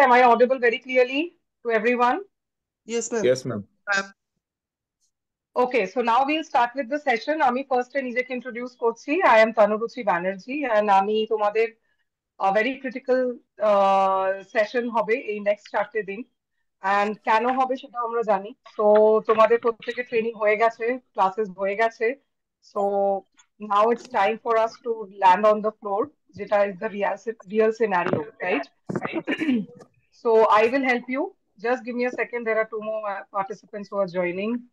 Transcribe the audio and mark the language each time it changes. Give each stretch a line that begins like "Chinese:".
English: Am I audible very clearly to everyone? Yes, ma'am. Yes, ma'am. Okay, so now we'll start with the session.
Bangla: আমি ফার্স্টে নিজেকে introduce করছি।
English: I am Tanurruchi Banerjee and
Bangla: আমি তোমাদের
English: very critical
Bangla: session হবে এই next 4টে দিন। and কেন হবে সেটা আমরা জানি। তো তোমাদের প্রত্যেকের ট্রেনিং হয়ে গেছে, ক্লাসেস হয়ে গেছে।
English: So now it's time for us to land on the floor, যেটা is the real scenario, right? So I will help you. Just give me a second. There are 2 more participants who are joining.